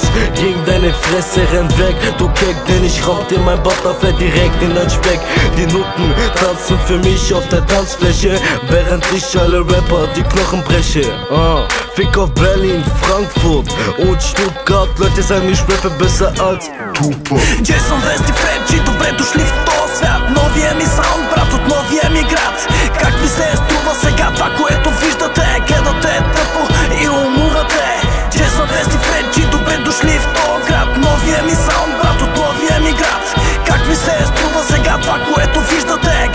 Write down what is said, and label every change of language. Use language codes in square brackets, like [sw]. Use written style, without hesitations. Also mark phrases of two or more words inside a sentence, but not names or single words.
[de] Gegen deine Fresse, renn weg, du Keck, denn ich raub dir mein Butterfly direkt in dein Speck. Die Nutten tanzen für mich auf der Tanzfläche, während ich alle Rapper die Knochen breche. Fick auf Berlin, Frankfurt und Stuttgart, Leute sagen, ich rappe besser als Tupac. [bg] Jason West и Фреджи, добре дошли в този свят. Новия ми саунд, брат, от новия ми град. Как ви се струва сега това, което виждате? Гледате тъпо и умувате. Jason West и Фреджи, добре дошли в този град. Новия ми саунд, брат, от новия ми град. Как ви се струва сега това, което виждате?